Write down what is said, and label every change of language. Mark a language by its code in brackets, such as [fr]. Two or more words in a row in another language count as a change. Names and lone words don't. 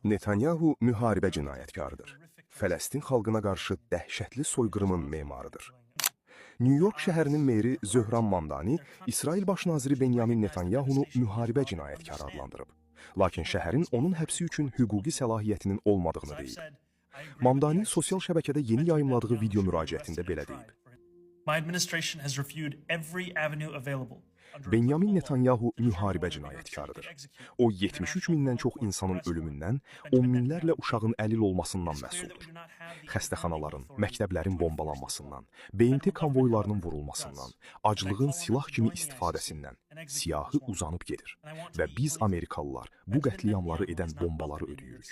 [az] Netanyahu müharibə cinayətkarıdır. Fələstin xalqına qarşı dəhşətli soyqırımın memarıdır. New York şəhərinin meri Zöhran Mamdani İsrail baş naziri Benjamin Netanyahunu müharibə cinayətkarı adlandırıb. Lakin şəhərin onun həbsi üçün hüquqi səlahiyyətinin olmadığını deyib. Mamdani sosial şəbəkədə yeni yayımladığı video müraciətində belə deyib. [en] My administration has reviewed every avenue available. [az] Benjamin Netanyahu müharibə cinayətkarıdır. O 73 mindən çox insanın ölümündən, 10 minlərlə uşağın əlil olmasından məsuldur. Xəstəxanaların, məktəblərin bombalanmasından, BMT konvoylarının vurulmasından, aclığın silah kimi istifadəsindən siyahı uzanıb gedir və biz Amerikalılar bu qətliamları edən bombaları ödəyirik.